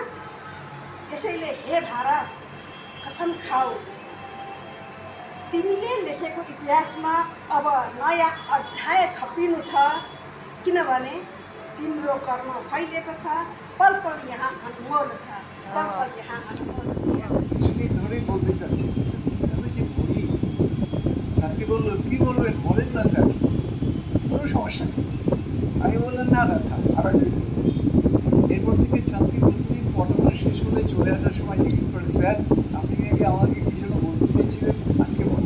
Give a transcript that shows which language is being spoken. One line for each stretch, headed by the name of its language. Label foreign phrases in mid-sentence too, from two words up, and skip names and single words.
Nepali: यसैले हे भारत कसम खाऊ, तिमीले लेखेको इतिहासमा अब नयाँ अध्याय थपिनु छ। किनभने तिम्रो कर्म फैलिएको छ, पल पल यहाँ अनमोल छ, पल पल यहाँ अनमोल छ।
Bangla: কিছুদিন ধরেই বলতে চাচ্ছি, আমি যে বলি, ছাত্রী বললো কি বলবেন বলেন না স্যার, কোনো সমস্যা নেই। আমি বললাম না না থাক, আর একদিন। এরপর থেকে ছাত্রী প্রতিদিন পড়াশোনা শেষ হলে চলে আসার সময় জিজ্ঞেস করে, স্যার আপনি আগে আমাকে কি জন্য বলতে চেয়েছিলেন, আজকে বলেন।